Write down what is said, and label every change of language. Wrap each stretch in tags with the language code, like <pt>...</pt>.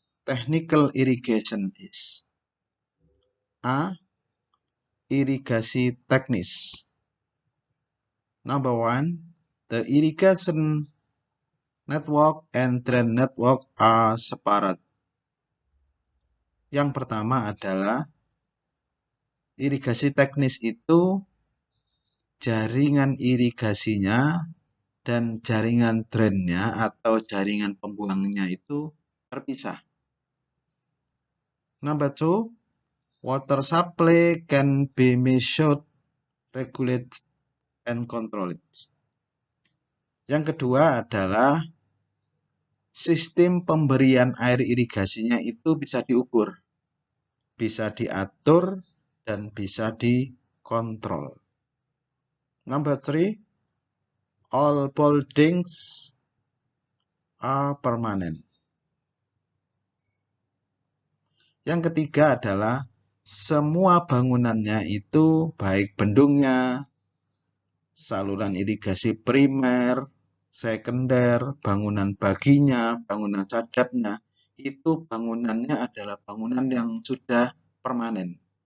<en>Technical irrigation is A.</en> <id>Irigasi teknis.</id> <en>Number 1. The irrigation network and drain network are separate.</en> <id>Yang pertama adalah irigasi teknis itu jaringan irigasinya dan jaringan drainnya atau jaringan pembuangnya itu terpisah.</id> <en>Number 2, water supply can be measured, regulated, and controlled.</en> <id>Yang kedua adalah sistem pemberian air irigasinya itu bisa diukur, bisa diatur, dan bisa dikontrol.</id> <en>Number 3, all buildings are permanent.</en> <id>Yang ketiga adalah semua bangunannya itu baik bendungnya, saluran irigasi primer, sekunder, bangunan baginya, bangunan cadatnya, itu bangunannya adalah bangunan yang sudah permanen.</id>